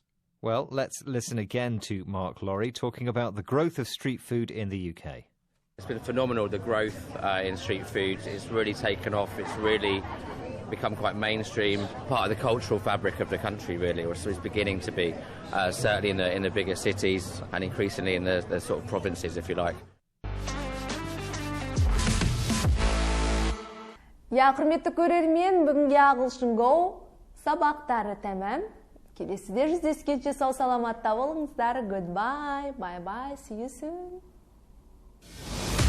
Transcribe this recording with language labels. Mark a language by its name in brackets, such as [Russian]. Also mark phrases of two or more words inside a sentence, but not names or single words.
[English] Well, let's listen again to Mark Laurie talking about the growth of street food in the UK. It's been phenomenal, the growth in street food. It's really taken off. It's really become quite mainstream, part of the cultural fabric of the country, really, or so it's beginning to be, certainly in the bigger cities and increasingly in the sort of provinces, if you like. [Kazakh] Я құрметті көрермен, бүгінгі Ағылшын Go сабақтары тәмам. Келесіде жүздескенше сау саламатта болыңыздар. [English] Goodbye, bye bye, see you soon.